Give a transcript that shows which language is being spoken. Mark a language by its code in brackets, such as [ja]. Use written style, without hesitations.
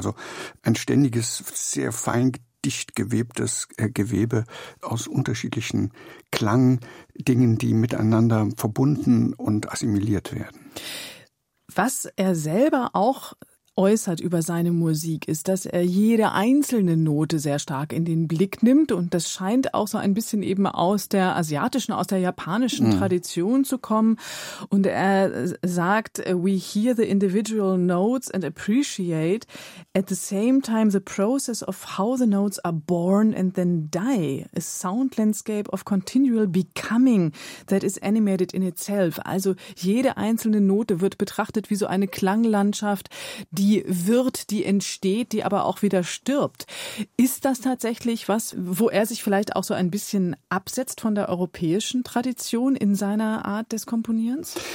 [de] Also ein ständiges, sehr fein dicht gewebtes Gewebe aus unterschiedlichen Klangdingen, die miteinander verbunden und assimiliert werden. Was er selber auch äußert über seine Musik, ist, dass er jede einzelne Note sehr stark in den Blick nimmt. Und das scheint auch so ein bisschen eben aus der asiatischen, aus der japanischen Tradition zu kommen. Und er sagt, [en] we hear the individual notes and appreciate at the same time the process of how the notes are born and then die. A sound landscape of continual becoming that is animated in itself. [de] Also jede einzelne Note wird betrachtet wie so eine Klanglandschaft, die wird, die entsteht, die aber auch wieder stirbt. Ist das tatsächlich was, wo er sich vielleicht auch so ein bisschen absetzt von der europäischen Tradition in seiner Art des Komponierens?